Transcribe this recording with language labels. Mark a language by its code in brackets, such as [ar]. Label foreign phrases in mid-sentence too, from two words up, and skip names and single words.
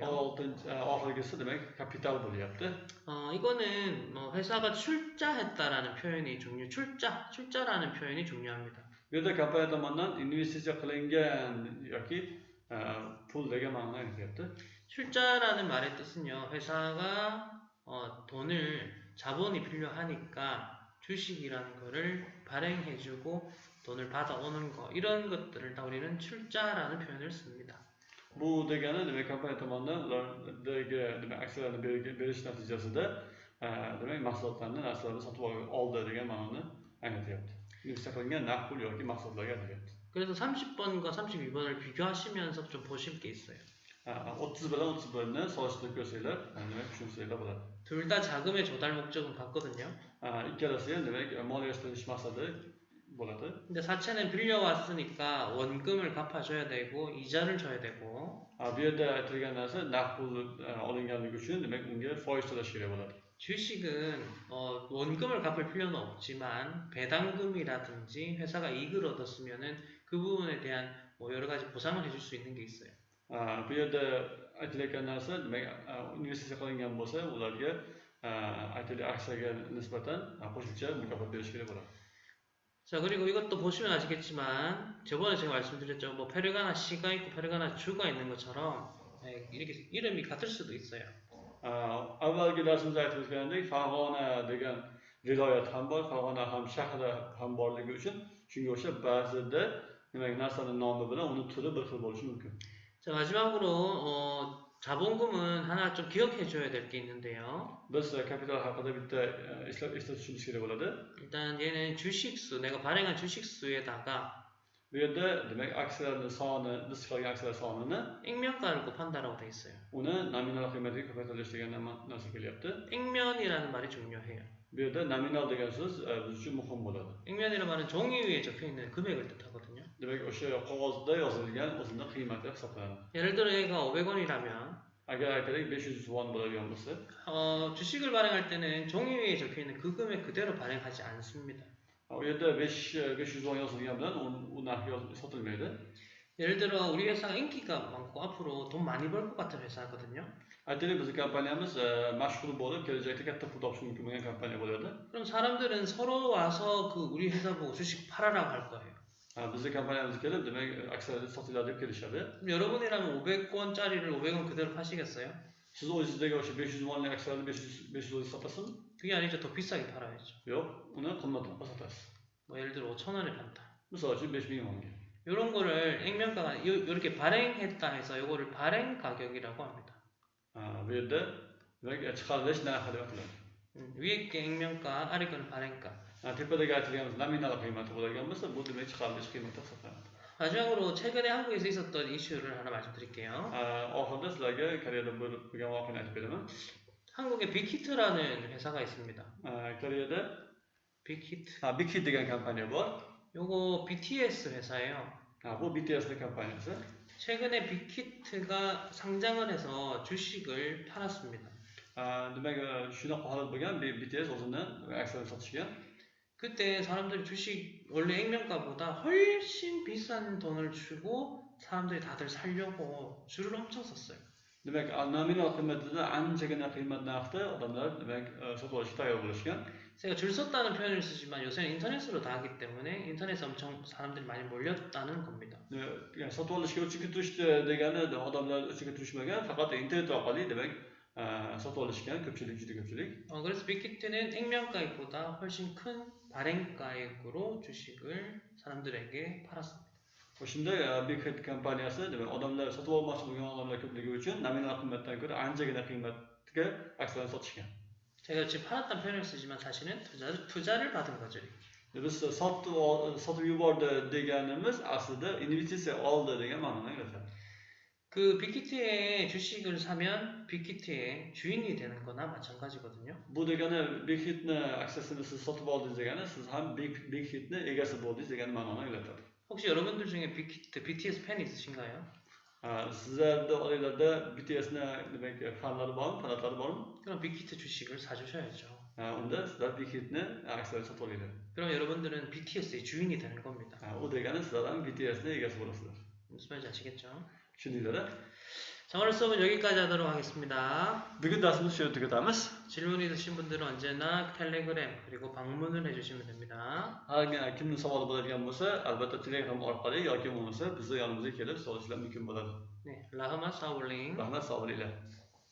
[uz] Oxirgisi demak kapital bo'lyapti. [ko] 이거는 회사가 출자했다라는 표현이 출자라는 표현이 중요합니다. [uz] Bu yerda kompaniya tomonidan investitsiya qilingan yoki pul degan ma'noni anglatyapti. [ko] 출자라는 말의 뜻은요, 회사가 자본이 필요하니까 주식이라는 거를 발행해주고 돈을 받아오는 거, 이런 것들을 다 우리는 출자라는 표현을 씁니다. [uz] Bu degani demak kompaniya tomonidan ulardagi demak aksiyalarni berish natijasida demak mahsulotlarni, narsalarni sotib oldi degan ma'noni anglatyapti. Investitsiya qilingan naqd pul yoki mahsulotlarga aytilyapti. [ko] 그래서 30번과 32번을 비교하시면서 좀 보실 게 있어요. [uz] 30 bilan 31ni solishtirib ko'rsanglar, demak tushunsanglar bo'ladi. [ko] 둘 다 자금의 조달 목적은 같거든요. [uz] Ikkalasi ham demak moliyalashtirish maqsadi bo'ladi. [ko] 근데 사채는 빌려왔으니까 원금을 갚아줘야 되고 이자를 줘야 되고 [uz] Bu yerda aytilgan narsa naqd pul olinganligi uchun demak unga foiz to'lash kerak bo'ladi. [ko] 주식은 원금을 갚을 필요는 없지만 배당금이라든지 회사가 이익을 얻었으면은 그 부분에 대한 뭐 여러 가지 보상을 해줄 수 있는 게 있어요. [uz] Bu yerda aytilayotgan narsa demak investitsiya qilingan bo'lsa ularga aytilayotgan aksiyaga nisbatan qo'shimcha mukofot berish kerak bo'ladi. [ko] 자, 그리고 이것도 보시면 아시겠지만 저번에 제가 말씀드렸죠. 뭐 페르가나 C가 있고 페르가나 G가 있는 것처럼 이렇게 이름이 같을 수도 있어요. [uz] Avvalgi darsimizda aytib o'tganidek, Farg'ona degan viloyat ham bor, Farg'ona ham shahri ham borligi uchun shunga o'xshab ba'zida demak narsaning nomi bilan uni turi bir xil bo'lishi mumkin. [ko] 자, 마지막으로 자본금은 하나 좀 기억해 줘야 될 게 있는데요. [uz] Biz kapital haqida bitta eslatishimiz kerak bo'ladi. [ko] 일단 얘는 주식수, 내가 발행한 주식수에다가 [uz] Bu yerda demak aksiyalarning soni, biz chiqargan aksiyalar sonini [ko] 액면가를 곱한다라고 돼 있어요. [uz] uni nominal qiymatiga ko'paytirish degan narsa kelyapti. [ko] 액면이라는 말이 중요해요. [uz] Bu yerda nominal degan so'z biz uchun muhim bo'ladi. [ko] 액면이라는 말은 종이 위에 적혀 있는 금액을 뜻하거든요. [uz] Demak o'sha qog'ozda yozilgan o'zini qiymati hisoblanadi. [ko] 예를 들어 얘가 500원이라면 [uz] Agar aytaylik 500 won bo'ladigan bo'lsa, [ko] 주식을 발행할 때는 종이 위에 적혀 있는 그 금액 그대로 발행하지 않습니다. [uz] u yerda 500 won yozilgan bilan u narx sotilmaydi. [ko] 예를 들어 우리 회사가 인기가 많고 앞으로 돈 많이 벌 것 같은 회사거든요. [uz] Aytaylik bizning kompaniyamiz mashhur bo'lib kelajakda katta pul topish mumkin bo'lgan kompaniya bo'ladi. [ko] 그럼 사람들은 서로 와서 그 우리 회사 보고 주식 팔아라고 할 거예요. [uz] Bizning kompaniyamizga kelib, demak aksiyalar sotiladi deb kelishadi. [ko] 그럼 여러분이라면 500원짜리를 500원 그대로 파시겠어요? [uz] Siz o'zingizdagi o'sha 500 wonlik aksiyalarni 500 won sotasizmi? [ko] 그게 아니죠. 더 비싸게 팔아야죠. [uz] Yo'q, uni qimmatroqqa sotasiz. [ko] 뭐 예를 들어 5,000원에 판다. [uz] Misol uchun 5000 wonga. [ko] 이런 거를 액면가가 이렇게 발행했다 해서 이거를 발행 가격이라고 합니다. [uz] Bu yerda demak chiqarilish narxi deb ataladi. [ko] 위에 게 액면가, 아래 거는 발행가. [uz] Tepadagi aytilgan nominal qiymati bo'ladigan bo'lsa, bu demak chiqarilish qiymati hisoblanadi. [ko] 마지막으로 최근에 한국에서 있었던 이슈를 하나 말씀드릴게요. [uz] Oxirida sizlarga Koreyada bo'lgan voqeani aytib beraman. [ko] 한국에 빅히트라는 회사가 있습니다. [uz] Koreyada [ko] 빅히트. [uz] Big degan kompaniya bor. [ko] 요거 BTS 회사예요. [uz] Bu BTSning kompaniyasi. [ko] 최근에 빅히트가 상장을 해서 주식을 팔았습니다. [uz] Demak shunaqa holat bo'lgan, BTS o'zini aksiyalarini sotishgan. [ko] 그때 사람들이 주식 원래 액면가보다 훨씬 비싼 돈을 주고 사람들이 다들 사려고 줄을 엄청 섰어요. [uz] Demak nominal qiymatidan anchagina qiymat narxda odamlar demak sotib olishga tayyor bo'lishgan. [ko] 제가 줄 섰다는 표현을 쓰지만 요새는 인터넷으로 다 하기 때문에 인터넷에 엄청 사람들이 많이 몰렸다는 겁니다. [uz] Sotib olishga o'chib turishdi degani odamlar o'chib turishmagan, faqat internet orqali demak sotib olishgan ko'pchilik, juda ko'pchilik. [ko] 그래서 빅히트는 액면가액보다 훨씬 큰 발행가액으로 주식을 사람들에게 팔았습니다. [uz] O'shanda Big Hit kompaniyasi demak odamlar sotib olmoqchi bo'lgan odamlar ko'pligi uchun nominal qiymatdan ko'ra anchagina qiymatga aksiyalarni sotishgan. [ko] 제가 지금 팔았다는 표현을 쓰지만 사실은 투자를 받은 거죠. [uz] Biz sotib yubordi deganimiz aslida investitsiya oldi degan ma'noni anglatadi. [ko] 그 빅히트의 주식을 사면 빅히트의 주인이 되는 거나 마찬가지거든요. [uz] Bu degani Big Hitni aksiyasini siz sotib oldingiz degani siz ham Big Hitni egasi bo'ldingiz degan ma'noni anglatadi. [ko] 혹시 여러분들 중에 빅히트, BTS 팬 있으신가요? [uz] Sizlarda oilalarda BTSni demak fanlari bormi, fanatlari bormi? [ko] 그럼 빅히트 주식을 사주셔야죠. [uz] Unda sizlar Big Hitni aksiyalarini sotib olinglar. [ko] 그럼 여러분들은 BTS의 주인이 되는 겁니다. [uz] U degani sizlar ham BTSni egasi bo'lasizlar. [ko] 무슨 말인지 아시겠죠? [uz] Tushundinglar? [ko] 자, 오늘 수업은 여기까지 하도록 하겠습니다. [uz] Bugun darsimizni shu yerda tugatamiz. [ko] 질문 있으신 분들은 언제나 텔레그램 그리고 방문을 해주시면 됩니다. [uz] Kimning savoli bo'ladigan bo'lsa, albatta Telegram orqali yoki bo'lmasa bizni yonimizga kelib so'rashlar mumkin bo'ladi. 네, Rahmat, sog' bo'ling. Rahmat, sog' bo'linglar.